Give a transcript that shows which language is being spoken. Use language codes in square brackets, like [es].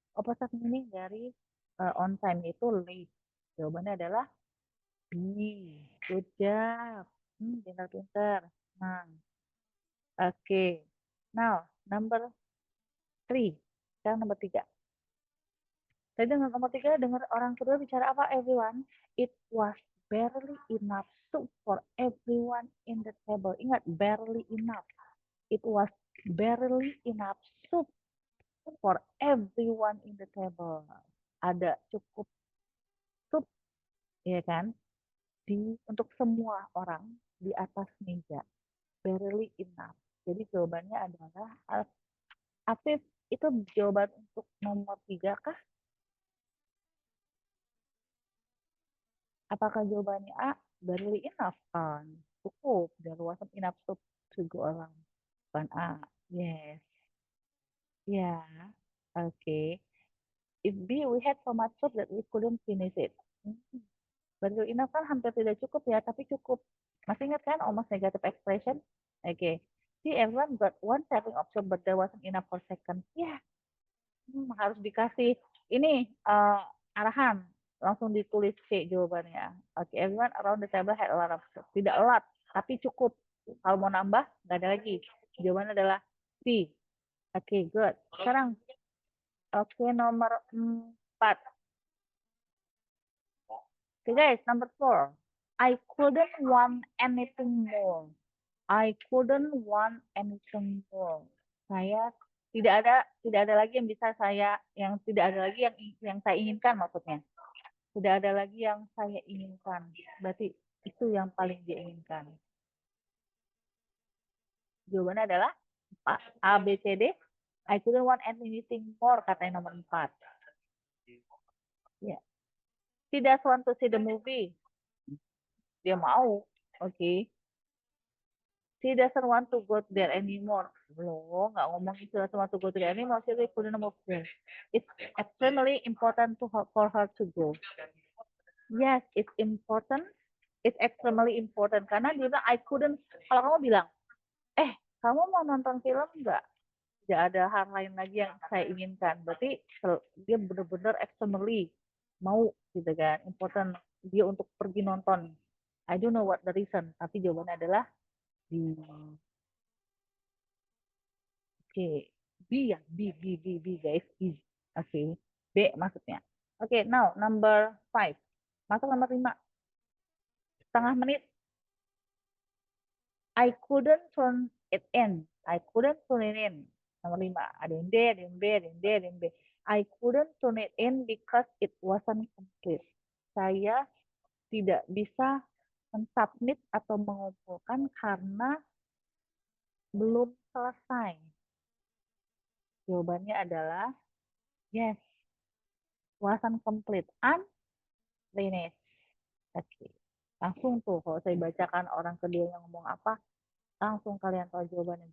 [en] Opposite meaning dari on time itu late. Jawabannya adalah B. Good job. [id] Pintar-pintar. Nah. Oke. [en] Now, number 3. Sekarang nomor 3. [id] Tadi dengan nomor 3, dengar orang kedua bicara apa, everyone? [en] It was barely enough soup for everyone in the table. Ingat, barely enough. It was barely enough soup for everyone in the table. [id] Ada cukup sup, ya kan? Untuk semua orang di atas meja. Barely enough. Jadi jawabannya adalah Afif, itu jawaban untuk nomor 3 kah? Apakah jawabannya A? Barely enough kan? [en] Cukup, there wasn't enough soup to go around. [id] Bukan A. Yes. Ya. Oke. [en] If B, we had so much soup that we couldn't finish it. Barely enough kan hampir tidak cukup ya, tapi cukup. Masih ingat kan almost negative expression? Oke. See, everyone got one serving of soup, but there wasn't enough for second. [id] Ya. Harus dikasih ini arahan. Langsung ditulis C jawabannya. [en] Oke, everyone around the table had a lot of soup. [id] Tidak a lot, tapi cukup. Kalau mau nambah, nggak ada lagi. Jawabannya adalah C. Oke, good. Sekarang, nomor 4. [en] Oke guys, number 4. I couldn't want anything more. I couldn't want anything more. [id] Saya tidak ada lagi yang bisa saya, yang tidak ada lagi yang saya inginkan maksudnya. Tidak ada lagi yang saya inginkan. Berarti itu yang paling dia inginkan. Jawabannya adalah A, B, C, D. [en] I couldn't want anything more, katanya nomor 4. Ya. She does want to see the movie. Dia mau. Oke. She doesn't want to go there anymore. Loh, nggak ngomong she doesn't want to go there anymore. She couldn't move there. It's extremely important for her to go. Yes, it's important. It's extremely important. [id] Karena dia bilang, I couldn't. Kalau kamu bilang, kamu mau nonton film nggak? Tidak ada hal lain lagi yang saya inginkan. Berarti dia benar-benar extremely mau, gitu kan. Important dia untuk pergi nonton. [en] I don't know what the reason. [id] Tapi jawabannya adalah B. Oke. B ya. B guys. B. Oke. B maksudnya. Oke, now number 5. Masuk nomor 5. Setengah menit. [en] I couldn't turn it in. I couldn't turn it in. Nomor 5. [id] Ada yang D, ada yang B, ada yang D, ada yang B. [en] I couldn't turn it in because it wasn't complete. [id] Saya tidak bisa mensubmit atau mengumpulkan karena belum selesai. Jawabannya adalah yes. Wasn't complete. Unfinished. Oke. Langsung tuh kalau saya bacakan orang kedua yang ngomong apa, langsung kalian tahu jawabannya.